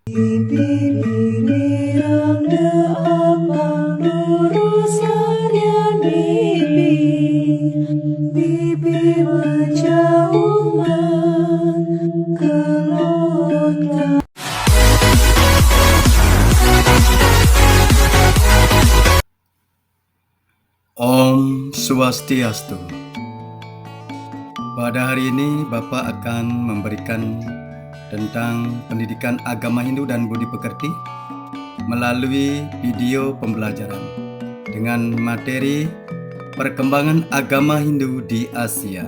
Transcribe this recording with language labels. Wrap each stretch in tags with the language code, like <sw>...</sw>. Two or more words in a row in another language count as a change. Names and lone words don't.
<ban>Bibi-bibi apang lurus harian bibi, bibi menjauhkan kelotang.</ban> <id>Om Swastiastu. Pada hari ini Bapak akan memberikan tentang pendidikan agama Hindu dan budi pekerti melalui video pembelajaran dengan materi perkembangan agama Hindu di Asia.</id>